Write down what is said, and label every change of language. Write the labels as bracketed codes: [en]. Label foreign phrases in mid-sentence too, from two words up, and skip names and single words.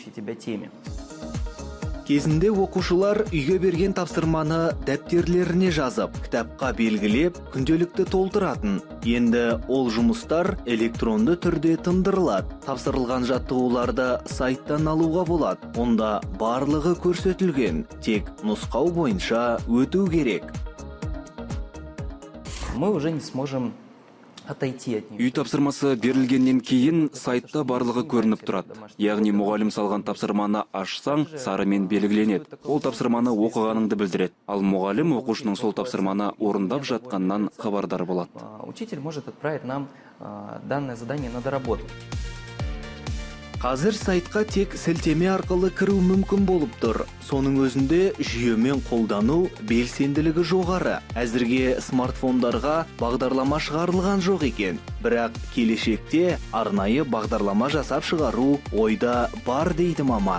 [kk] Кезінде оқушылар үйге берген тапсырманы дәптерлеріне жазып, кітапқа белгілеп, күнделікті толтыратын. Енді ол жұмыстар электронды түрде тындырылады. Тапсырылған жаттығуларды сайттан алуға болады. Онда барлығы көрсетілген, тек нұсқау бойынша өту керек. [ru] Мы уже не сможем отойти от [kk] Үй тапсырмасы берілгеннен кейін сайтта барлығы көрініп тұрады. Яғни мұғалім салған тапсырманы ашсаң, сарымен белгіленеді. Ол тапсырманы оқығаныңды білдіреді. Ал мұғалім оқушының сол тапсырманы орындап жатқаннан хабардар болады. [ru] Учитель может отправить нам данное задание на доработку. [kk] Қазір сайтқа тек сілтеме арқылы кіру мүмкін болып тұр. Соның өзінде жүйемен қолдану белсенділігі жоғары. Әзірге смартфондарға бағдарлама шығарылған жоқ екен. Бірақ келешекте арнайы бағдарлама жасап шығару ойда бар дейді маман.